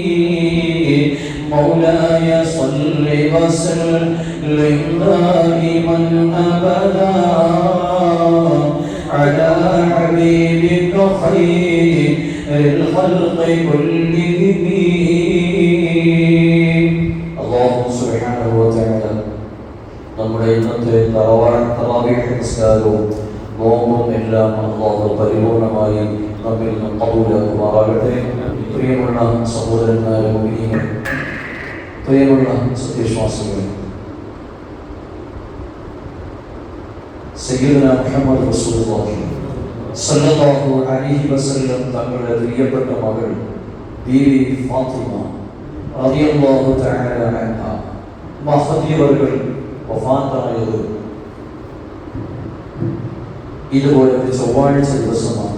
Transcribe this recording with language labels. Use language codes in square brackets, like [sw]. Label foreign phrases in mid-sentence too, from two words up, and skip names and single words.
[ar] مولاي صل وسلم دائما أبدا على حبيبك خير الخلق كلهم. الله سبحانه وتعالى [ml] നമ്മുടെ ഇന്നത്തെ തറാവീഹ് നിസ്കാരവും നോമ്പും എല്ലാം അല്ലാഹു പരിപൂർണമായി നമ്മിൽ നിന്ന് ഖബൂലാക്കുമാറാകട്ടെ. പ്രിയമുള്ള സഹോദരന്മാരെ, മുഅ്മിനീങ്ങളെ, പ്രിയമുള്ള സത്യവിശ്വാസികളെ, [ar] سيدنا محمد رسول الله صلى الله عليه وسلم [ml] തങ്ങളുടെ പ്രിയപ്പെട്ട മകൾ ബീവി ഫാത്തിമ [ar] رضي الله تعالى عنها [ml] മഹദിയവர்கள் വഫാത്തായത് ഇതുപോലെ ഒരു ചൊവ്വാഴ്ച ദിവസമാണ്.